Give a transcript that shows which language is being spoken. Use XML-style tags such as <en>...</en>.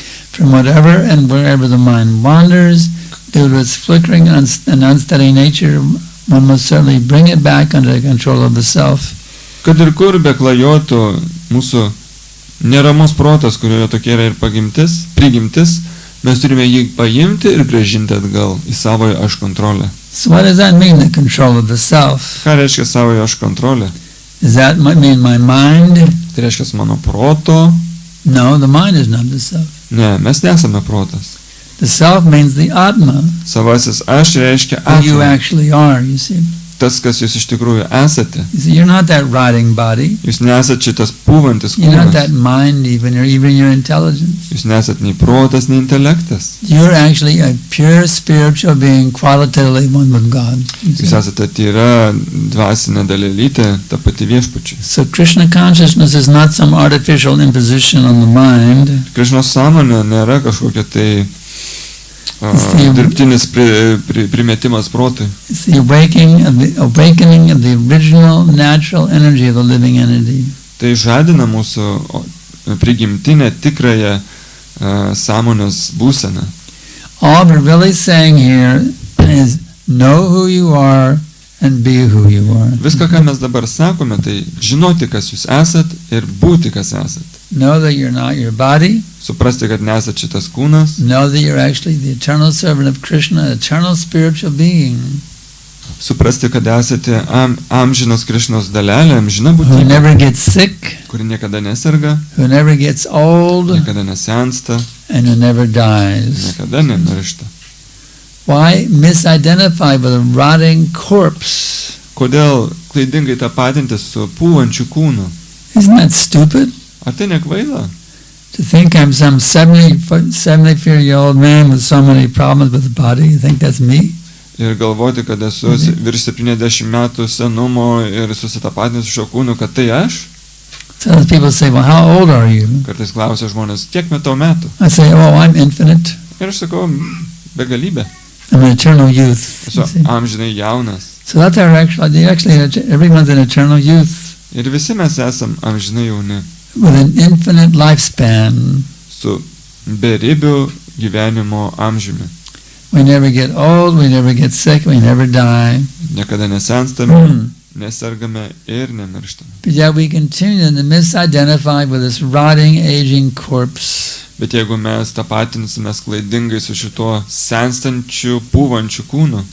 <en>From whatever and wherever the mind wanders, due to its flickering and unsteady nature, one must certainly bring it back under the control of the self.</en> <lt>Kad ir kur beklajotų mūsų neramus protas, kurioje tokia yra ir prigimtis, mes turime jį paimti ir grąžinti atgal į savojo aš kontrolę.</lt> <en>So what does that mean, the control of the self?</en> <lt>Ką reiškia savojo aš kontrolę?</lt> <en>Does that mean my mind?</en> <lt>Tai reiškia mano proto?</lt> <en>No, the mind is not the self.</en> <lt>Ne, mes nesame protas.</lt> <en>The self means the Atma,</en> <lt>Savasis aš reiškia</lt> <en>who you</en> <lt>atma.</lt> <en>actually are, you see.</en> <lt>Tas, kas jūs iš tikrųjų esate.</lt> <en>You see, you're not that rotting body.</en> <lt>Jūs nesat šitas pūvantis</lt> <en>You're not</en> <lt>kūnas.</lt> <en>that mind even, or even your intelligence.</en> <lt>Jūs nesat nei protas, nei intelektas.</lt> <en>You're actually a pure spiritual being, qualitatively one with God. You see.</en> <lt>Jūs esate tyra dvasinė dalelytė, ta pati viešpačiui.</lt> <en>So Krishna consciousness is not some artificial imposition on the mind.</en> <lt>Krišnos sąmonė nėra kažkokia tai dirbtinis primetimas protui.</lt> <en>It's the awakening of the original natural energy of the living entity.</en> <lt>Tai žadina mūsų prigimtinę tikrąją sąmonės būseną.</lt> <en>All we're really saying here is know who you are and be who you are.</en> <lt>Viską, ką mes dabar sakome, tai žinoti, kas jūs esat ir būti, kas esat.</lt> <en>Know that you're not your body.</en> <lt>Suprasti, kad nesat šitas kūnas.</lt> <en>Know that you're actually the eternal servant of Krishna, eternal spiritual being.</en> <lt>Suprasti, kad esate amžinos Krišnos dalelė, amžina</lt> <en>Who</en> <lt>būtybė,</lt> <en>never gets sick,</en> <lt>kuri niekada neserga,</lt> <en>who never gets old,</en> <lt>niekada nesensta,</lt> <en>and who never dies.</en> <lt>niekada nemiršta.</lt> <en>Why misidentify with a rotting corpse?</en> <lt>Kodėl klaidingai tapatinti su pūvančiu kūnu?</lt> <en>Isn't that stupid?</en> <lt>Ar tai nekvaila?</lt> <en>To think I'm some 74-year-old man with so many problems with the body, you think that's me?</en> <lt>Ir galvoti, kad esu virš 70 metų senumo ir susitapatinęs su šio kūnu, kad tai aš?</lt> <en>So those people say, well, how old are you?</en> <lt>Kartais klausia žmonės, kiek tau metų?</lt> <en>I say, oh, I'm infinite.</en> <lt>Ir aš sakau, begalybė.</lt> <en>I'm an eternal youth.</en> <lt>Esu</lt> <en>you see.</en> <lt>amžinai jaunas.</lt> <en>So that's our actually everyone's an eternal youth</en> <lt>Ir visi mes esam amžinai jauni.</lt> <en>with an infinite lifespan.</en> <lt>Su beribiu gyvenimo amžiumi.</lt> <en>We never get old, we never get sick, we never die.</en> <lt>Niekada nesenstame, nesergame ir nemirštame.</lt> <en>But yet we continue to misidentify with this rotting, aging corpse.</en> <lt>Bet jeigu mes tapatinsime klaidingai su šituo senstančiu, pūvančiu kūnu,</lt>